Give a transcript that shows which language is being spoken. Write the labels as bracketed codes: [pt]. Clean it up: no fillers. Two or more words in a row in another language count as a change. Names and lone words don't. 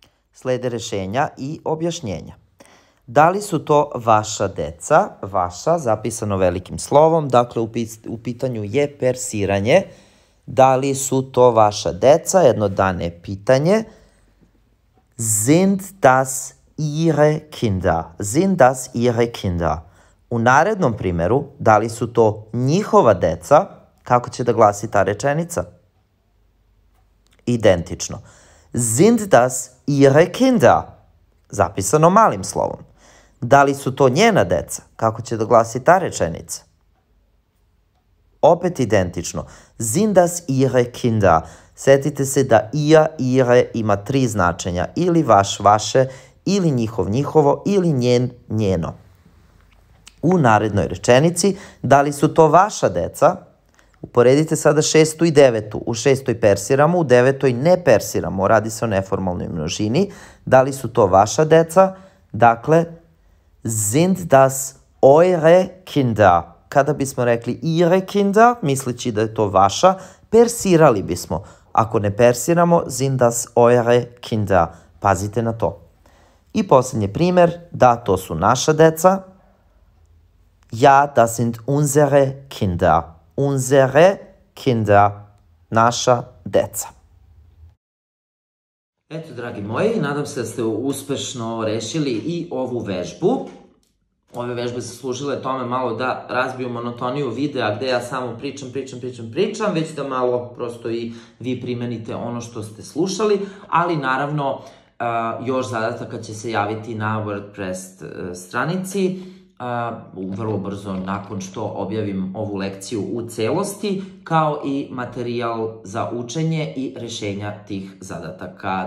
[sr] slede rešenja i objašnjenja. Da li su to vaša deca? Vaša, zapisano velikim slovom, dakle u pitanju je persiranje. Da li su to vaša deca? Jednodane pitanje. [de] Sind das ihre Kinder? Sind das ihre Kinder? [sr] U narednom primjeru, da li su to njihova deca? Kako će da glasi ta rečenica? Identično. [de] Sind das ihre Kinder? [sr] Zapisano malim slovom. Da li su to njena deca? Kako će da glasi ta rečenica? Opet identično. [de] Sind das ihre Kinder? [sr] Setite se da [de] ihr, ihre [sr] ima 3 značenja. Ili vaš, vaše, ili njihov, njihovo, ili njen, njeno. U narednoj rečenici, da li su to vaša deca? Uporedite sada 6. i 9. U 6. persiramo, u 9. ne persiramo. Radi se o neformalnoj množini. Da li su to vaša deca? Dakle, [de] sind das eure Kinder? [sr] Kada bismo rekli [de] ihre Kinder, [sr] misleći da je to vaša, persirali bismo. Ako ne persiramo, [de] sind das eure Kinder. [sr] Pazite na to. I posljednji primjer, da, to su naša deca. [de] Ja, das sind unsere Kinder. Unsere Kinder, [sr] naša deca. Eto, dragi moji, nadam se da ste uspešno rešili i ovu vežbu. Ove vežbe su služile tome malo da razbiju monotoniju videa gde ja samo pričam, već da malo prosto i vi primenite ono što ste slušali, ali naravno još zadataka će se javiti na WordPress stranici vrlo brzo nakon što objavim ovu lekciju u celosti, kao i materijal za učenje i rešenja tih zadataka.